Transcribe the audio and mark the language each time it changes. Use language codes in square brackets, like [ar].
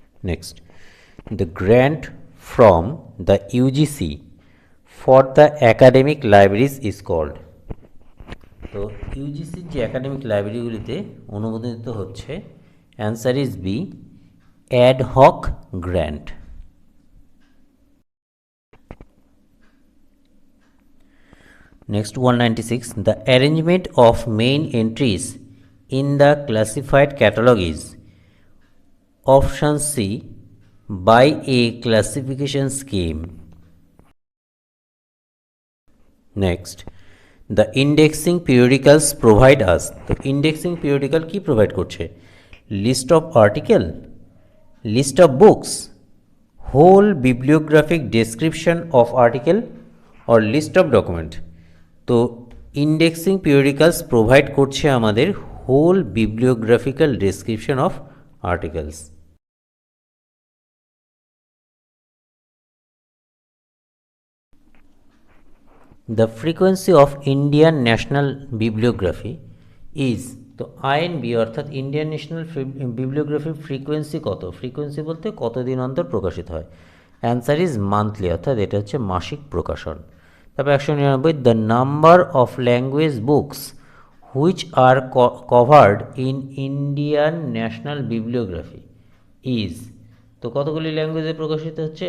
[en] Next, the grant from the UGC for the academic libraries is called। [bn] তো ইউজিসির যে academic লাইব্রেরিগুলিতে অনুমোদিত হচ্ছে, [en] Answer is B, ad hoc grant. Next 196. The arrangement of main entries in the classified catalog is option C, by a classification scheme. Next, the indexing periodicals provide us. [bn] তো indexing periodical কি provide করছে? [en] List of article, list of books, whole bibliographic description of article or list of document. তো indexing periodicals provide করছে আমাদের whole bibliographical description of articles. The frequency of Indian National Bibliography is, [bn] তো INB অর্থাৎ Indian national বিবলিওগ্রাফির frequency কত? Frequency বলতে কতদিন অন্তর প্রকাশিত হয়? [en] answer is monthly, [bn] অর্থাৎ এটা হচ্ছে মাসিক প্রকাশন। [en] তারপর 199, the number of language books which are covered in Indian national bibliography is, [bn] তো কতগুলি ল্যাঙ্গুয়েজে প্রকাশিত হচ্ছে?